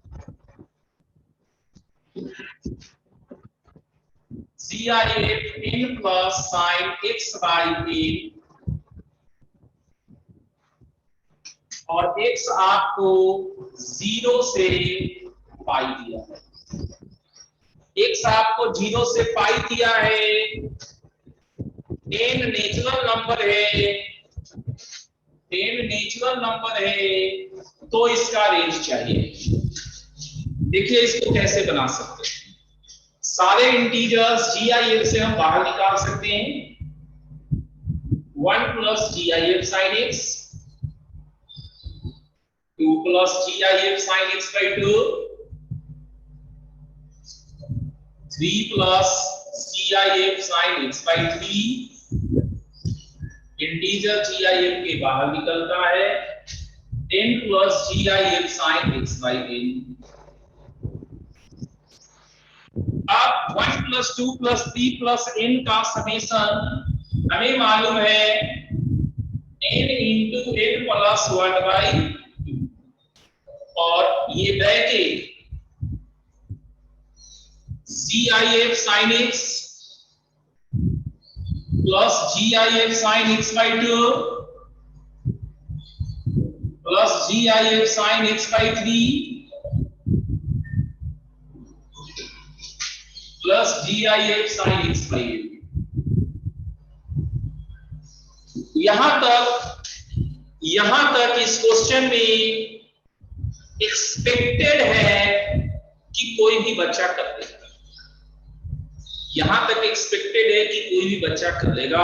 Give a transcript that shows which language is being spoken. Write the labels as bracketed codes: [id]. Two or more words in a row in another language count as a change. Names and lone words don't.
[en] C I A 10 plus sine x by 8, [hi] और x आपको 0 से पाई दिया है, x आपको 0 से पाई दिया है, n [en] natural number [hi] है, n [en] natural number [hi] है, तो इसका रेंज चाहिए। देखिए इसको कैसे बना सकते हैं, सारे इंटीजर्स GIF से हम बाहर निकाल सकते हैं, [en] 1 plus GIF sin x, 2 plus GIF sin x by 2, 3 plus GIF sin x by 3, [hi] इंटीजर GIF के बाहर निकलता है, [en] 10 plus GIF sin x by 10। [hi] अब [en] 1 plus 2 plus 3 plus n [hi] का समेशन हमें मालूम है [en] n into n plus 1 by, [hi] और ये [en] bracket GIF sin x plus GIF sin x by 2 plus GIF sin x by 3 plus GIF sin x by 8. [hi] यहां तक इस क्वेश्चन में एक्सपेक्टेड है कि कोई भी बच्चा कर लेगा, यहां तक एक्सपेक्टेड है कि कोई भी बच्चा कर लेगा।